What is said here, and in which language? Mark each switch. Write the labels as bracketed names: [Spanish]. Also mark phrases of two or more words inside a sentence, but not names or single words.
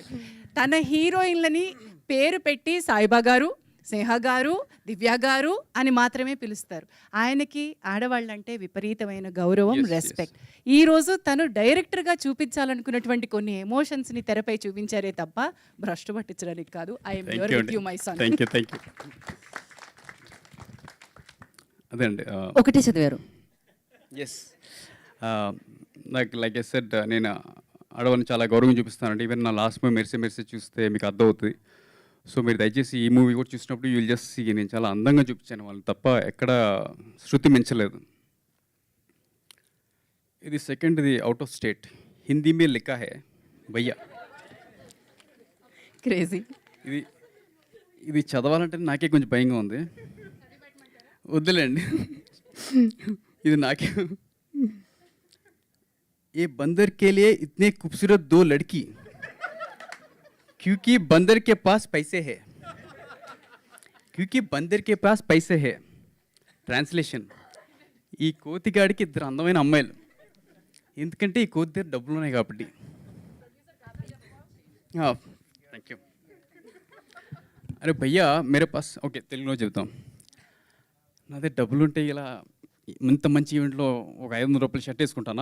[Telugu] తన హీరోయిన్లని పేరు పెట్టి సాయిబా గారు, స్నేహ గారు, దివ్య గారు అని మాత్రమే పిలుస్తారు. ఆయనకి ఆడవాళ్ళంటే విపరీతమైన గౌరవం, రెస్పెక్ట్. ఈ రోజు తను డైరెక్టర్గా చూపించాలనుకున్నటువంటి కొన్ని ఎమోషన్స్ని తెరపై చూపించారే తప్ప భ్రష్టు పట్టించడానికి కాదు. [English] I'm here with you my son. thank you. [Telugu] అదే అండి, ఒకటే చదివారు. ఎస్, నాకు [English] like I said, [Telugu] నేను ఆడవాళ్ళని చాలా గౌరవం చూపిస్తానండి. ఈవెన్ నా [English] last movie [Telugu] మెరిసే చూస్తే మీకు అర్థమవుతుంది. సో మీరు దయచేసి ఈ మూవీ కూడా చూసినప్పుడు [English] you will just see, [Telugu] నేను చాలా అందంగా చూపించాను వాళ్ళని తప్ప ఎక్కడ శృతి మించలేదు. ఇది సెకండ్ది [English] out of state, [Hindi] हिंदी में लिखा है भैया. [Telugu] క్రేజీ. ఇది చదవాలంటే నాకే కొంచెం భయంగా ఉంది, వద్దులేండి. ఇది నాకే. [Hindi] ए बंदर के लिए इतने खूबसूरत दो लड़की क्योंकि बंदर के पास पैसे है, क्योंकि बंदर के पास पैसे है. [Telugu] ట్రాన్స్లేషన్, ఈ కోతిగాడికి ఇద్దరు అందమైన అమ్మాయిలు, ఎందుకంటే ఈ కోతి దగ్గర డబ్బులు ఉన్నాయి కాబట్టి. [English] thank you. [Hindi] अरे भैया मेरे पास, [Telugu] ఓకే తెలుగులో చెబుతాం. నా దగ్గర డబ్బులు ఉంటే ఇలా ఇంత మంచి ఈవెంట్లో ఒక 500 రూపాయలు షర్ట్ వేసుకుంటానా?